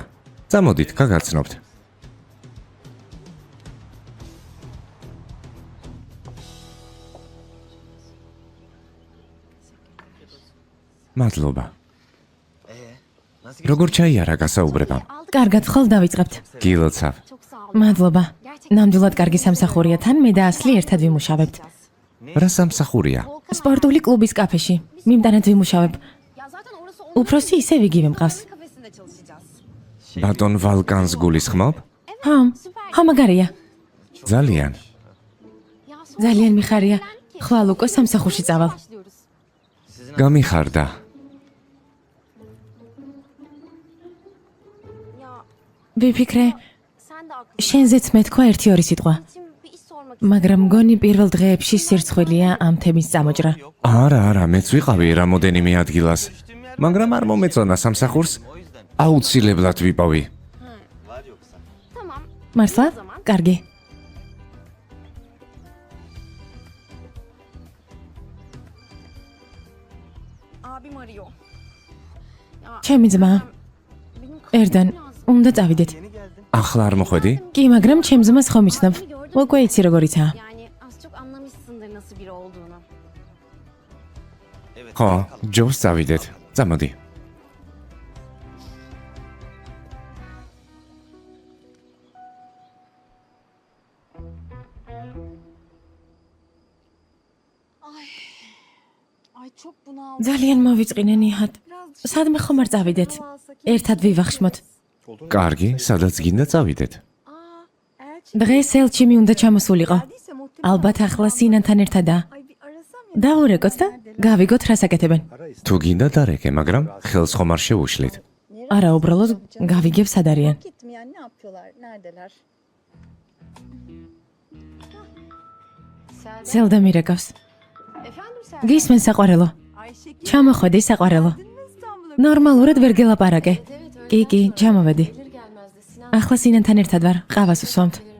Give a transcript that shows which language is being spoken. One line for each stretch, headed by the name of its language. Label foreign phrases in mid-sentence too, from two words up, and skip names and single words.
Georgian: წამოდით, გაგაცნობთ. მადლობა. როგორ ჩაიარა გასაუბრება? კარგად ხელ დავიწყებთ. გილოცავ.
Turkish: Çok sağ ol.
Georgian: მადლობა. ნამდვილად კარგი სამსახურია, თან მე და ასლი ერთად ვიმუშავებთ. რა სამსახურია? სპორტული კლუბის კაფეში. მიმტანად ვიმუშავებ.
Turkish: Ya zaten orası
Georgian: უფროსი ისევ იგივე მყავს.
Turkish: kafesinde çalışacağız.
Georgian: ბატონ ვალკანს გულისხმობ? ხო, ხო მაგარია. ძალიან.
Turkish: Ya sonra
Georgian: ძალიან მიხარია. ხვალ უკვე სამსახურში წავალ. başlıyoruz. გამიხარდა. Ya ვიფიქრე,
Turkish: sen de haklısın.
Georgian: შენზეც მეთქვა 1-2 სიტყვა.
Turkish: Şimdi bir iş sormak
Georgian: მაგრამ მგონი პირველ დღეებში სირცხვილია ამ თემის წამოჭრა. არა, მეც ვიყავი რამოდენიმე ადგილას. მაგრამ არ მომეწონა სამსახურს. აუცილებლად ვიპოვი. Tamam. მართლა? კარგი.
Turkish: Abim arıyor. Ya
Georgian: ჩემი ძმა, benim ერდან, უნდა წავიდეთ. ახლა არ მოხვედი? კი, მაგრამ ჩემ ძმას ხომ იცნობ. უკვე იცი როგორიცაა.
Turkish: yani az çok anlamışsındır nasıl biri olduğunu.
Georgian: ხო, ჯობს წავიდეთ. წამოდი.
Turkish: Ay çok bunaldım.
Georgian: ძალიან მოვიწყინე ნიჰად. სადმე ხომ არ წავიდეთ? ერთად ვივახშმოთ. კარგი, სადაც გინდა წავიდეთ. დღეს ელჩი უნდა ჩამოსულიყო. ალბათ ახლა სინანთან ერთადაა. დავურეკოთ და გავიგოთ რას აკეთებენ. თუ გინდა დარეკე, მაგრამ ხელს ხომ არ შეუშლით. არა, უბრალოდ გავიგებ სად არიან.
Turkish: Gitmeyen ne yapıyorlar? Neredeler?
Georgian: სელდა მირეკავს. გისმენ საყვარელო. ჩამოხვედი საყვარელო. ნორმალურად ვერ გელაპარაკე. კი, ჩამოვედი. ახლა სინანთან ერთად ვარ, ყავას ვსვამთ.